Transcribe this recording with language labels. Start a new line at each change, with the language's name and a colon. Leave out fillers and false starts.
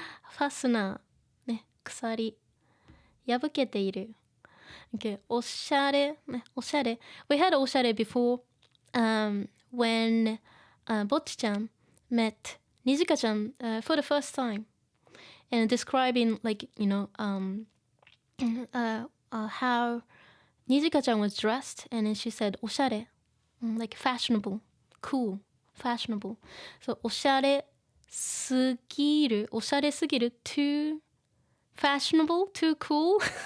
Japanese: ファスナー、ね、鎖、破けている。 Okay, おしゃれ、ね、おしゃれ。
English: We had おしゃれ before, when Bocchi-chan met Nijika-chan for the first time, and describing like how Nijika-chan was dressed, and then she said おしゃれ, like fashionable, cool, fashionable. So おしゃれすぎる, おしゃれすぎる, too fashionable, too cool.